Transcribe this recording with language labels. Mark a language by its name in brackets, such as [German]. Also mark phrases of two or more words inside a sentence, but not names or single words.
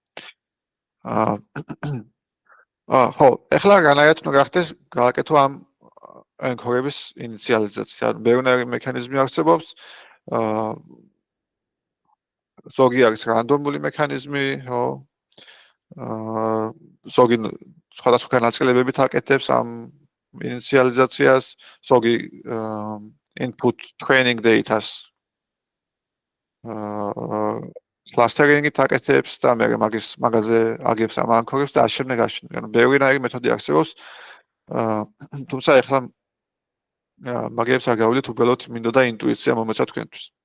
[Georgian] ხო, ეხლა განაერთო გახდეს გააკეთო ამ ანქორების ინიციალიზაცია. ანუ ბევრი მექანიზმი არსებობს. ზოგი არის რანდომული მექანიზმი, ხო? ზოგი სხვადასხვა განაწილებებით აკეთებს ამ ინიციალიზაციას, ზოგი [English] input training data- [Georgian] ს clustering-ით აკეთებს და მე მაგაზე აგებს ამ ანქორებს და ასე შემდეგ. ანუ ბევრინაირი მეთოდი არსებობს. თუმცა ეხლა მაგებს არ გავვლით, უბრალოდ მინდოდა ინტუიცია მომეცა თქვენთვის.